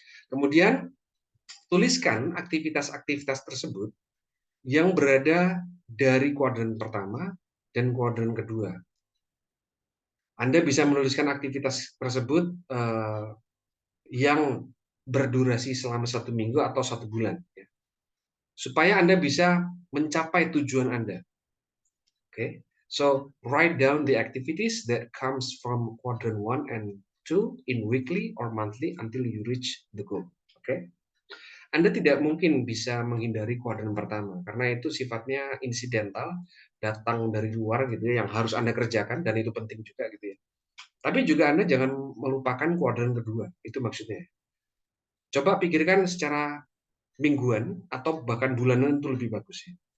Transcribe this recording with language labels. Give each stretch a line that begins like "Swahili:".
Indonesian: Kemudian tuliskan aktivitas-aktivitas tersebut yang berada dari kuadran pertama dan kuadran kedua. Anda bisa menuliskan aktivitas tersebut yang berdurasi selama 1 minggu atau 1 bulan, ya. Supaya Anda bisa mencapai tujuan Anda.
English: Okay, so write down the activities that comes from quadrant 1 and 2 in weekly or monthly until you reach the goal.
Indonesian: Okay, Anda tidak mungkin bisa menghindari kuadran pertama karena itu sifatnya insidental, datang dari luar gitu ya, yang harus Anda kerjakan dan itu penting juga gitu ya. Tapi juga Anda jangan melupakan kuadran kedua, itu maksudnya. Coba pikirkan secara mingguan atau bahkan bulanan itu lebih bagus ya.